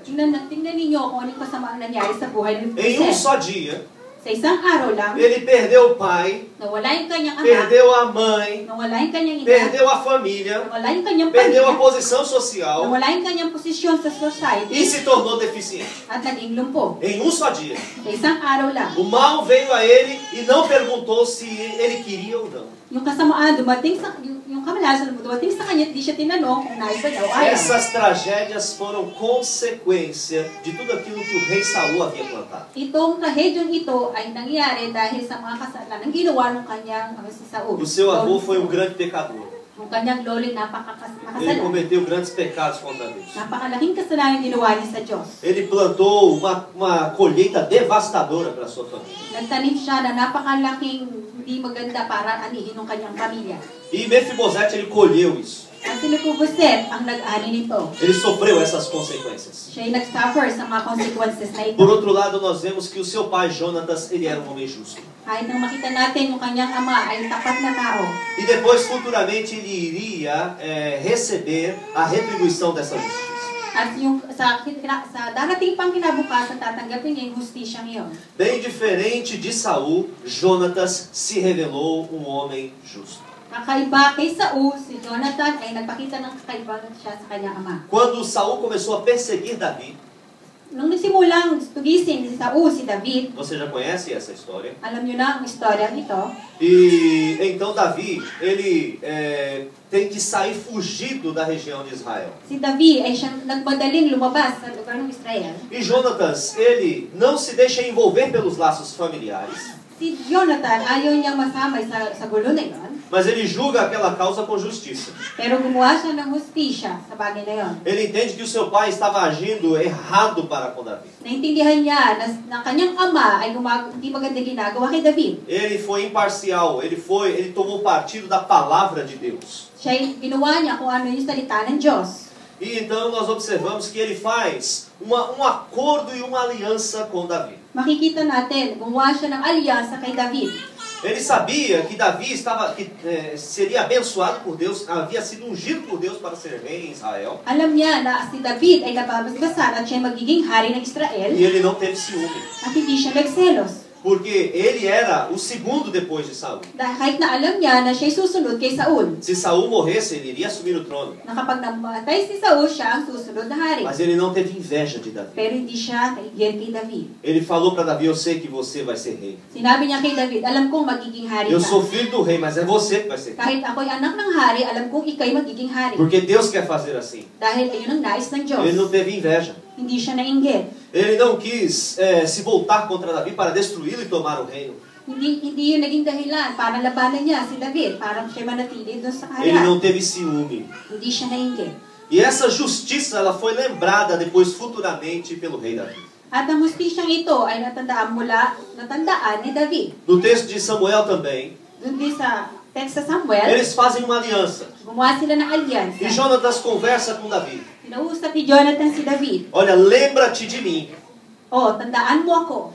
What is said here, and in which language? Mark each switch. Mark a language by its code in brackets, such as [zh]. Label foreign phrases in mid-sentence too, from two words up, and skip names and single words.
[tl] Tingnan ninyo kung anong kasama ang nangyari sa buhay ni [pt] Em um Jose. só dia, [tl] Sa isang araw lang, [pt] ele perdeu o pai, [tl] nawala yung kanyang anak, [pt] perdeu a mãe, [tl] nawala yung kanyang ina, [pt] perdeu a família, [tl] nawala yung kanyang [pt] perdeu a [tl] pamilya, [pt] posição social [tl] nawala yung kanyang posisyon sa [pt] e [tl] society, [pt] se tornou deficiente. [tl] at naging lumpo. [pt] Em um só dia. [tl] Sa isang araw lang. [pt] O mal veio a ele e não perguntou se ele queria ou não. [tl] Yung kasamaan dumating sa yung kamalasan dumating sa kanya, di siya tinanong kung nais ba daw ayaw. [pt] Essas tragédias foram consequência de tudo aquilo que o rei Saul havia plantado. [tl] Itong trahedyong ito ay nangyari dahil sa mga kasalanan ginawa ng kanyang si Saul. [pt] O seu avô foi um grande pecador. [tl] Yung kanyang lolo [pt] Ele [tl] napakasalanan. [pt] cometeu grandes pecados contra Deus. [tl] Napakalaking kasalanan ginawa niya sa Diyos. [pt] Ele plantou uma colheita devastadora para sua família. [tl] Nagtanim siya na napakalaking hindi maganda para anihin ng kanyang pamilya. [pt] E Mefibosete ele colheu isso. [tl] At si Mephibosheth ang nag-ani nito. [pt] Ele sofreu essas consequências. [tl] Siya ay nag-suffer sa mga consequences na ito. [pt] Por outro lado, nós vemos que o seu pai Jonatas, ele era um homem justo. [tl] Kahit nang makita natin yung kanyang ama ay tapat na tao. [pt] E depois, futuramente, ele iria receber a retribuição dessa justiça. [tl] At yung sa darating pang kinabukasan tatanggapin niya yung hustisyang iyon. [pt] Bem diferente de Saul, Jonatas se revelou um homem justo. [tl] Kakaiba kay Saul, si Jonathan ay nagpakita ng kakaiba siya sa kanyang ama. [pt] Quando Saul começou a perseguir Davi, [tl] Nung nagsimulang tugisin si Saul si David, [pt] você já conhece essa história? [tl] alam niyo na ang istorya nito. [pt] E então Davi, ele tem que sair fugido da região de Israel. [tl] Si David ay siyang nagmadaling lumabas sa lugar ng Israel. [pt] E Jonatas, ele não se deixa envolver pelos laços familiares, [tl] Si Jonathan ayaw niyang masamay sa gulo na yon, [pt] mas ele julga aquela causa com justiça. [tl] pero gumawa siya ng hustisya sa bagay na yon. [pt] Ele entende que o seu pai estava agindo errado para com Davi. [tl] Naintindihan niya na kanyang ama ay hindi maganda ginagawa kay David. [pt] Ele foi imparcial, ele tomou partido da palavra de Deus. [tl] Siya ay ginawa niya kung ano yung salita ng Diyos. [pt] E então nós observamos que ele faz um acordo e uma aliança com Davi. [tl] Makikita natin, gumawa siya ng alyansa kay David. [pt] Ele sabia que Davi seria abençoado por Deus, havia sido ungido por Deus para ser rei em Israel. [tl] Alam niya na si David ay nababasbasan at siya magiging hari ng Israel [pt] E ele não teve ciúme, [tl] at hindi siya nagselos. [pt] porque ele era o segundo depois de Saul. [tl] Dahil kahit na alam niya na siya'y susunod kay Saul. [pt] Se Saul morresse, ele iria assumir o trono. [tl] Na kapag namatay si Saul, siya ang susunod na hari. [pt] Mas ele não teve inveja de Davi. [tl] Pero hindi siya kaigyan kay David. [pt] Ele falou para Davi: eu sei que você vai ser rei. [tl] Sinabi niya kay David, alam kong magiging hari [pt] Eu [tl] ka. [pt] sou filho do rei, mas é você que vai ser rei. [tl] Kahit ako'y anak ng hari, alam kong ika'y magiging hari. [pt] Porque Deus quer fazer assim. [tl] Dahil ayun ang nais ng Diyos. [pt] Ele não teve inveja. [tl] Hindi siya nainggit. [pt] Ele não quis se voltar contra Davi para destruí-lo e tomar o reino. [tl] Hindi yun naging dahilan para labanan niya si David, para siya manatili doon sa [pt] Ele [tl] kaharian. [pt] não teve ciúme. [tl] Hindi siya nainggit. [pt] E essa justiça ela foi lembrada depois futuramente pelo rei Davi. [tl] At ang hustisyang ito ay natandaan ni David. [pt] No texto de Samuel também, [tl] Doon din sa text sa Samuel, [pt] eles fazem uma aliança. [tl] gumawa sila ng [pt] E [tl] alyansa. [pt] Jonatas conversa com Davi. [tl] Kinausap ni Jonathan si David. [pt] Olha, lembra-te de mim. [tl] Tandaan mo ako.